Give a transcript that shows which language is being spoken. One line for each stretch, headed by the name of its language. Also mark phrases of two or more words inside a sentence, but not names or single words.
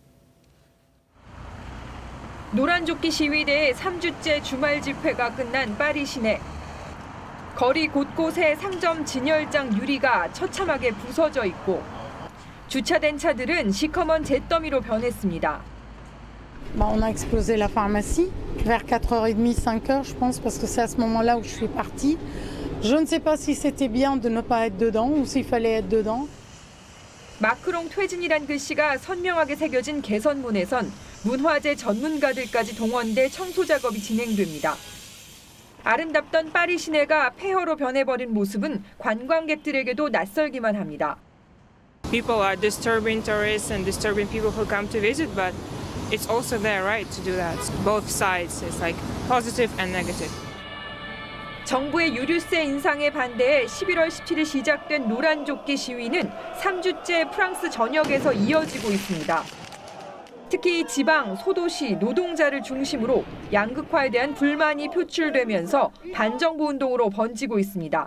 Korean: 노란조끼 시위대의 3주째 주말 집회가 끝난 파리 시내. 거리 곳곳에 상점 진열장 유리가 처참하게 부서져 있고 주차된 차들은 시커먼 잿더미로 변했습니다.
French: On a explosé la pharmacie vers 4h30, 5h, je pense, parce que c'est à ce moment-là où je suis partie. Je ne sais pas si c'était bien de ne pas être dedans ou s'il fallait être dedans.
Korean: 마크롱 퇴진이란 글씨가 선명하게 새겨진 개선문에선 문화재 전문가들까지 동원돼 청소 작업이 진행됩니다. 아름답던 파리 시내가 폐허로 변해버린 모습은 관광객들에게도 낯설기만 합니다.
English: People are disturbing tourists and disturbing people who come to visit, but it's also their right to do that. Both sides, it's like positive and negative.
Korean: 정부의 유류세 인상에 반대해 11월 17일 시작된 노란조끼 시위는 3주째 프랑스 전역에서 이어지고 있습니다. 특히 지방, 소도시, 노동자를 중심으로 양극화에 대한 불만이 표출되면서 반정부 운동으로 번지고 있습니다.